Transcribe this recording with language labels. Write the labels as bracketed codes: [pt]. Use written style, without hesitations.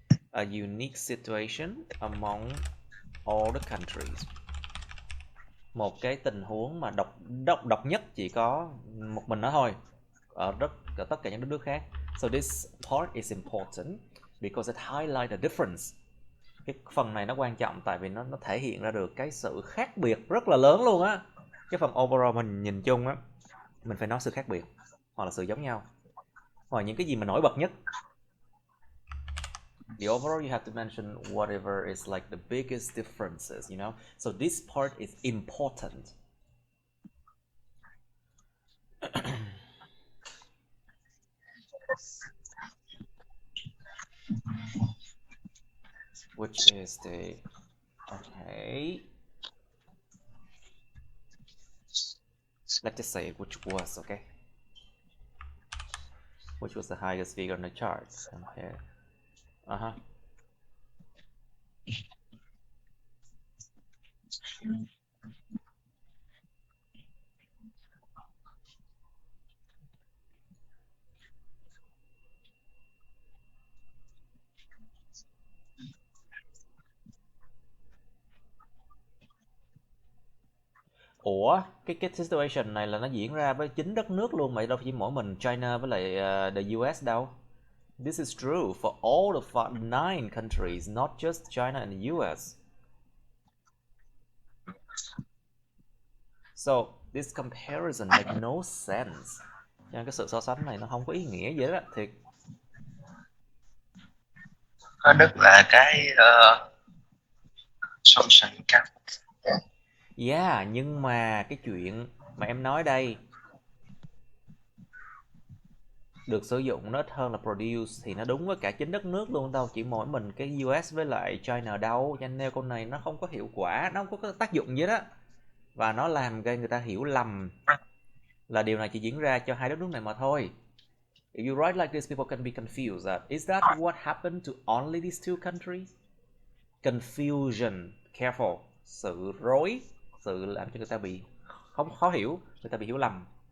[en] A unique situation among all the countries. [vi] Một cái tình huống mà độc nhất chỉ có một mình nó thôi ở tất cả những đất nước khác. [en] So this part is important because it highlights the difference. [vi] Cái phần này nó quan trọng tại vì nó thể hiện ra được cái sự khác biệt rất là lớn luôn á. Cái phần overall mình nhìn chung á, mình phải nói sự khác biệt hoặc là sự giống nhau, hoặc những cái gì mà nổi bật nhất. [en] The overall you have to mention whatever is like the biggest differences, you know. So this part is important. Which is the, okay, let's just say which was, okay, which was the highest figure on the chart. Compare. [vi] Ủa, cái situation này là nó diễn ra với 9 đất nước luôn mà đâu chỉ mỗi mình China với lại the US đâu. [en] This is true for all the 9 countries, not just China and the US. So this comparison make no sense. [vi] Cho nên cái sự so sánh này nó không có ý nghĩa gì đó, thiệt. Có Đức là cái social cap. Yeah, nhưng mà cái chuyện mà em nói đây được sử dụng nó ít hơn là produce thì nó đúng với cả 9 đất nước luôn đâu, chỉ mỗi mình cái US với lại China đâu. Cho nên câu này nó không có hiệu quả, nó không có tác dụng gì đó, và nó làm gây người ta hiểu lầm là điều này chỉ diễn ra cho hai đất nước này mà thôi. [en] If you write like this, people can be confused that is that what happened to only these two countries? Confusion, careful, [vi] sự rối, sự làm cho người ta bị khó hiểu, người ta bị hiểu lầm.